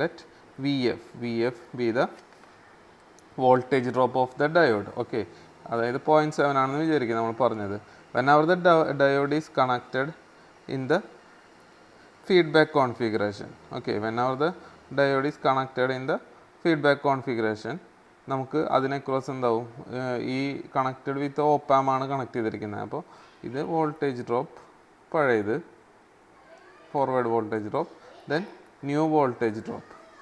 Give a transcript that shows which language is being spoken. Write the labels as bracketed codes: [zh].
[en] Let Vf be the voltage drop of the diode. [ml] Okay, അതായത് 0.7 ആണെന്ന് വിചാരിക്കുക നമ്മൾ പറഞ്ഞത്. [en] Whenever the diode is connected in the feedback configuration. Okay, whenever the diode is connected in the feedback configuration, [ml] നമുക്ക് അതിനെ cross എന്താവും, ഈ connected with op-amp ആണ് കണക്ട് ചെയ്തിരിക്കുന്നത്. അപ്പോൾ ഇത് വോൾട്ടേജ് ഡ്രോപ്പ് പഴയത്, forward voltage drop, then new voltage drop.